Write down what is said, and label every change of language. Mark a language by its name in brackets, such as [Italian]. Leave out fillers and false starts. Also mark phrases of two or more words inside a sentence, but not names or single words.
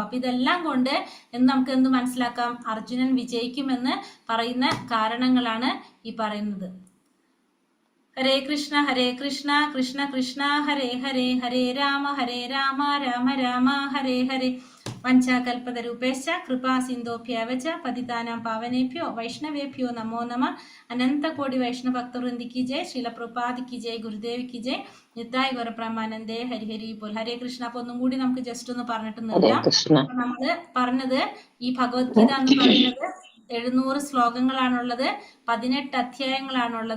[Malayalam] അപ്പൊ ഇതെല്ലാം കൊണ്ട് നമുക്ക് എന്ത് മനസ്സിലാക്കാം? അർജുനൻ വിജയിക്കുമെന്ന് പറയുന്ന കാരണങ്ങളാണ് ഈ പറയുന്നത്. [Sanskrit] ഹരേ കൃഷ്ണ കൃഷ്ണ കൃഷ്ണ ഹരേ ഹരേ, ഹരേ രാമ രാമ രാമ ഹരേ ഹരേ. വഞ്ചാകൽപതരൂപേശ്ച കൃപാ സിന്ധോഭ്യവച പതിതാനാം പാവനേഭ്യോ വൈഷ്ണവേഭ്യോ നമോ നമ. അനന്തകോടി വൈഷ്ണവ ഭക്തവൃന്ദിക്ക് ജയ്. ശ്രീല പ്രഭുപാദിക്ക് ജയ്. ഗുരുദേവിക്ക് ജയ്. നിത്തായ് ഗുരുബ്രഹ്മാനന്ദേ ഹരിഹരി പോൽ. ഹരേ കൃഷ്ണ. [Malayalam] അപ്പൊ ഒന്നും കൂടി നമുക്ക് ജസ്റ്റ് ഒന്ന് പറഞ്ഞിട്ട് നിർത്താം. നമ്മള് പറഞ്ഞത് ഈ ഭഗവത്ഗീത എന്ന് പറയുന്നത് 700 ശ്ലോകങ്ങളാണുള്ളത്, 18 അധ്യായങ്ങളാണുള്ളത്.